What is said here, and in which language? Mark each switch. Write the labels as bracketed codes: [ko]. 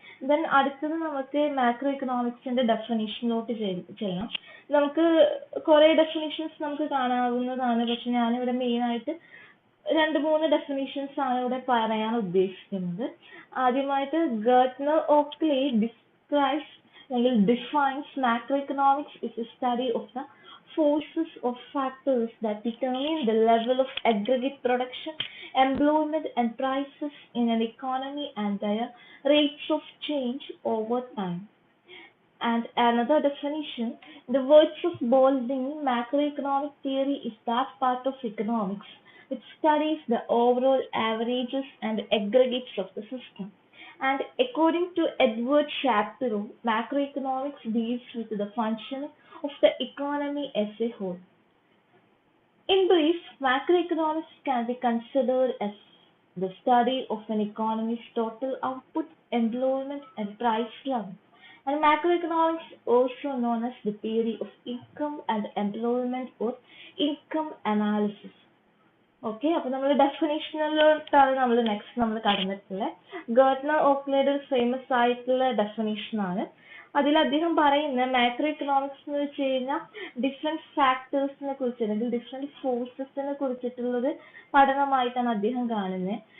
[ml] Then അടുത്തത് നമുക്ക് macro ഇക്കണോമിക്സിന്റെ ഡെഫിനിഷനിലോട്ട് ചെയ്യാം. നമുക്ക് കുറെ ഡെഫിനിഷൻസ് നമുക്ക് കാണാവുന്നതാണ്, പക്ഷെ ഞാനിവിടെ മെയിൻ ആയിട്ട് 2-3 ഡെഫിനിഷൻസ് ആണ് ഇവിടെ പറയാൻ ഉദ്ദേശിക്കുന്നത്. ആദ്യമായിട്ട് Gartner Oakley describes [en] defines macroeconomics is a study of the forces or factors that determine the level of aggregate production, employment, and prices in an economy and their rates of change over time. And another definition, in the words of Baldwin, macroeconomic theory is that part of economics which studies the overall averages and aggregates of the system. And according to Edward Shapiro, macroeconomics deals with the functioning of the economy as a whole. In brief, macroeconomics can be considered as the study of an economy's total output, employment, and price level. And macroeconomics, also known as the theory of income and employment or income analysis. [ml] Okay, അപ്പൊ നമ്മൾ ഡെഫിനേഷനിലോട്ടാണ് നമ്മൾ next നമ്മൾ കടന്നിട്ടുള്ളത്. Gartner ഓക്ലേയുടെ ഒരു famous ആയിട്ടുള്ള definition ആണ്. അതിൽ അദ്ദേഹം പറയുന്ന മാക്രോ എക്കണോമിക്സ് എന്ന് വെച്ച് കഴിഞ്ഞാൽ ഡിഫറെന്റ് ഫാക്ടേഴ്സിനെ കുറിച്ച് അല്ലെങ്കിൽ ഡിഫറെന്റ് ഫോഴ്സസിനെ കുറിച്ചിട്ടുള്ളൊരു പഠനമായിട്ടാണ് അദ്ദേഹം കാണുന്നത്.